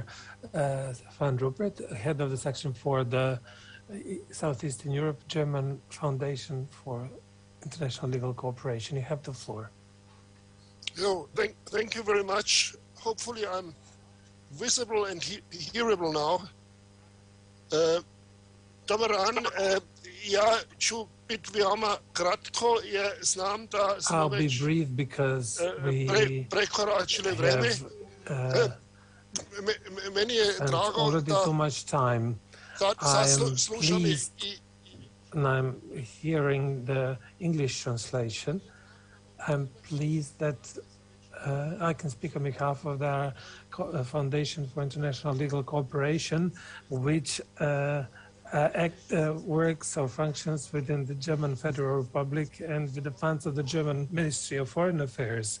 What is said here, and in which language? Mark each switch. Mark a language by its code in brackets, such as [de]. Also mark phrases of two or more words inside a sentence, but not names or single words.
[en] Van Rupert, head of the section for the Southeastern Europe, German Foundation for International Legal Cooperation. You have the floor. Thank you very much. Hopefully I'm visible and hearable now. [sr] Dobar dan. Ja ću biti veoma kratko, jer znam da smo već prekoračili vreme. Meni je drago da slušam i... [en] And I'm hearing the English translation. I'm pleased that I can speak on behalf of the Foundation for International Legal Cooperation, which works or functions within the German Federal Republic and with the funds of the German Ministry of Foreign Affairs.